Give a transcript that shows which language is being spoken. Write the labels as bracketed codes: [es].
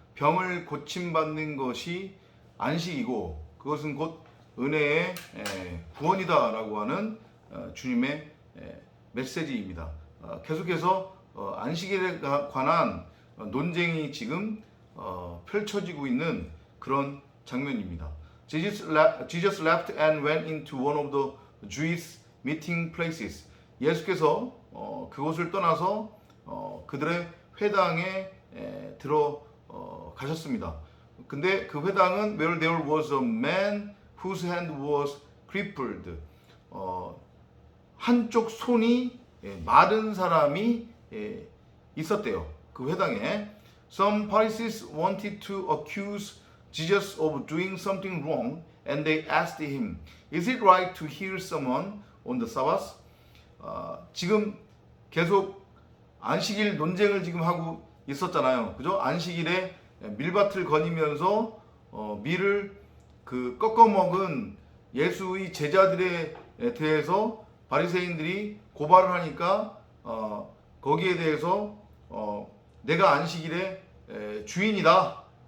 [ko] 병을 고침받는 것이 안식이고 그것은 곧 은혜의 구원이다 라고 하는 주님의 메시지입니다. 계속해서 안식일에 관한 논쟁이 지금 펼쳐지고 있는 그런 장면입니다. [en] Jesus left and went into one of the Jewish meeting places. [ko] 예수께서 그곳을 떠나서 그들의 회당에 들어가셨습니다. 근데 그 회당은 [en] where there was a man whose hand was crippled. [ko] 한쪽 손이 마른 사람이 있었대요. 그 회당에. [en] Some Pharisees wanted to accuse Jesus of doing something wrong, and they asked him, "Is it right to heal someone on the Sabbath?" [ko] 지금 계속 안식일 논쟁을 지금 하고 있었잖아요, 그죠? 안식일에 밀밭을 거니면서 밀을 꺾어 먹은 예수의 제자들에 대해서 바리새인들이 고발을 하니까 거기에 대해서 내가 안식일의 주인이다.